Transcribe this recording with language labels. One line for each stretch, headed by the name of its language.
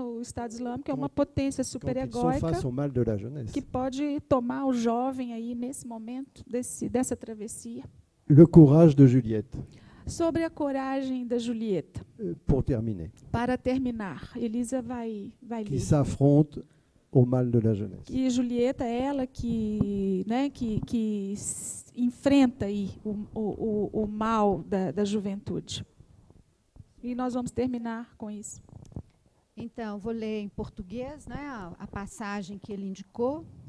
Portuguese: O Estado Islâmico é uma potência super-egóica que pode tomar o jovem aí nesse momento dessa travessia.
French: Le courage de Juliette.
Portuguese: Sobre a coragem da Julieta.
French: Pour terminer.
Portuguese: Para terminar, Elisa vai ler.
French: Qui s'affronte au mal de la jeunesse.
Portuguese: E Julieta é ela que, né, que enfrenta aí o mal da juventude. E nós vamos terminar com isso. Então, vou ler em português, né, a passagem que ele indicou.